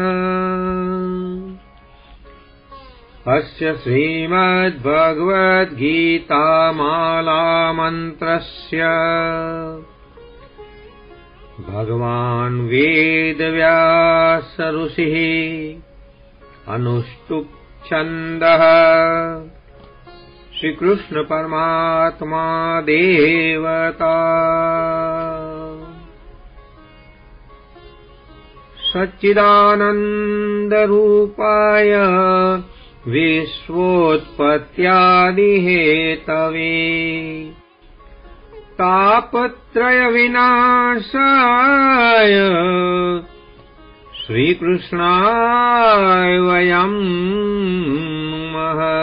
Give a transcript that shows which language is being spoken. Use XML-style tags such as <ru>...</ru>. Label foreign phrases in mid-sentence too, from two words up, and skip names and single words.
<sa>અસ્ય શ્રીમદ્ભગવદ્ગીતામાલા મંત્રસ્ય ભગવાન વેદવ્યાસ ઋષિઃ અનુષ્ટુપ છંદઃ श्री कृष्ण परमात्मा देवता. सच्चिदानंद रूपाय विश्वोत्पत्त्यादि हेतवे तापत्रय विनाशाय श्री कृष्णाय वयं नमः.</sa>